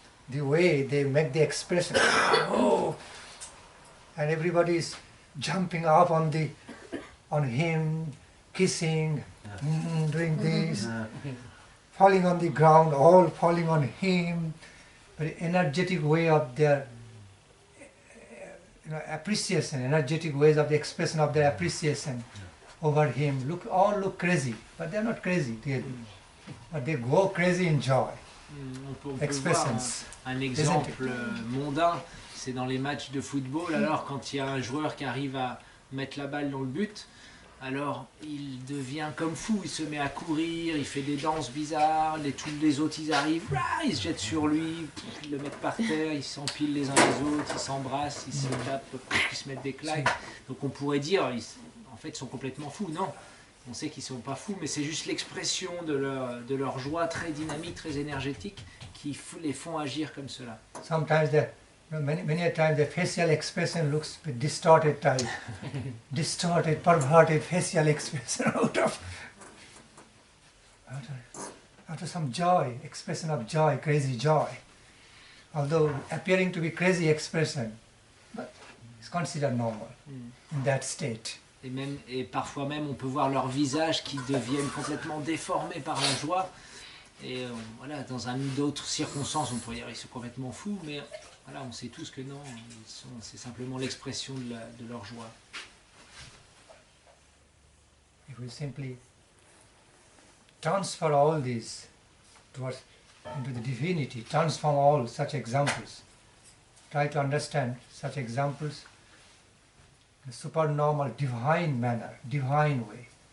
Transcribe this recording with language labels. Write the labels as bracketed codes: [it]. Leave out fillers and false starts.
[en] The way they make the expression, oh, and everybody is jumping up on him, kissing, doing this, falling on the ground, all falling on him. Very energetic way of their appreciation, energetic ways of the expression of their appreciation over him. All look crazy, but they are not crazy really. But they go crazy in joy. [fr] On peut voir un exemple mondain, c'est dans les matchs de football, alors quand il y a un joueur qui arrive à mettre la balle dans le but, alors il devient comme fou, il se met à courir, il fait des danses bizarres, tous les autres ils arrivent, ils se jettent sur lui, ils le mettent par terre, ils s'empilent les uns les autres, ils s'embrassent, ils se tapent pour qu'ils se mettent des claques. Donc on pourrait dire, en fait ils sont complètement fous. Non, on sait qu'ils ne sont pas fous, mais c'est juste l'expression de leur joie très dynamique, très énergétique qui les font agir comme cela. [en] Sometimes many a times the facial expression looks distorted type, distorted, perverted facial expression out of some joy, expression of joy, crazy joy. Although appearing to be crazy expression, but it's considered normal in that state. [fr] Et parfois même on peut voir leurs visages qui deviennent complètement déformés par la joie. Et voilà, dans d'autres circonstances, on pourrait dire qu'ils sont complètement fous, mais voilà, on sait tous que non, c'est simplement l'expression de leur joie. [en] If we simply transfer all these into the divinity, transform all such examples, try to understand such examples in a supernormal, divine manner, divine way.